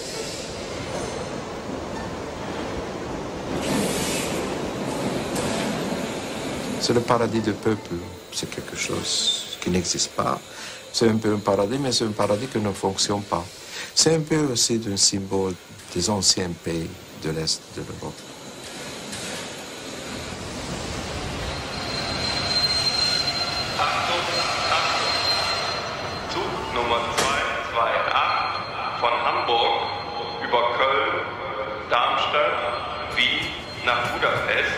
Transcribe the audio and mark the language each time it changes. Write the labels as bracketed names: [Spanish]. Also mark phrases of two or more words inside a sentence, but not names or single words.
[French] C'est le paradis du peuple, c'est quelque chose qui n'existe pas. C'est un peu un paradis, mais c'est un paradis qui ne fonctionne pas. C'est un peu aussi un symbole des anciens pays de l'Est de l'Europe. [German] Zug Nummer 228 von Hamburg über Köln, Darmstadt, Wien nach Budapest.